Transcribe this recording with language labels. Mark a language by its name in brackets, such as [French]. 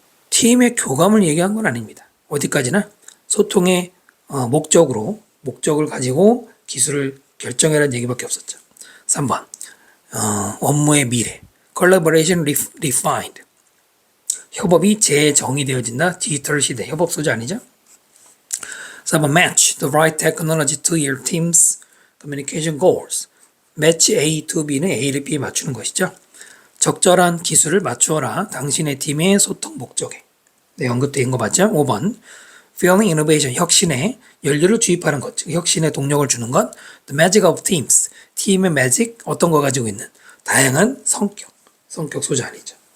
[Korean] 팀의 교감을 얘기한 건 아닙니다. 어디까지나 소통의 목적을 가지고 기술을 결정해라는 얘기밖에 없었죠. 3번 업무의 미래 [English] collaboration refined. [Korean] 협업이 재정의되어진다. 디지털 시대 협업 소재 아니죠? [English] 4번 match the right technology to your team's communication goals. [Korean] match A to B는 A를 B에 맞추는 것이죠. 적절한 기술을 맞추어라. 당신의 팀의 소통 목적에. 네, 언급된 거 맞죠? 5번 [English] fueling innovation. [Korean] 혁신에 연료를 주입하는 것. 즉 혁신에 동력을 주는 것. [English] the magic of teams. [Korean] 팀의 magic 어떤 거 가지고 있는 다양한 성격 소재 아니죠.